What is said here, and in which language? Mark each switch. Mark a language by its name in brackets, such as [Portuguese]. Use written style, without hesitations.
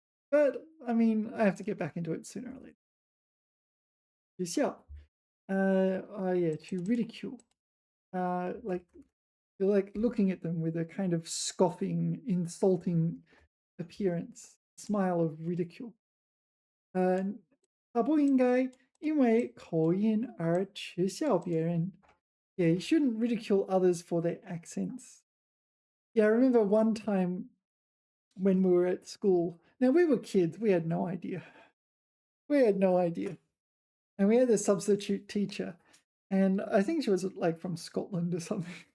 [English] But, I mean, I have to get back into it sooner or later. 学校.Yeah, to ridicule. Like, you're like looking at them with a kind of scoffing, insulting appearance, smile of ridicule. [Chinese] 他不应该因为口音而耻笑别人. [English] Yeah, you shouldn't ridicule others for their accents. Yeah, I remember one time when we were at school. Now, we were kids. We had no idea. And we had a substitute teacher. And I think she was like from Scotland or something.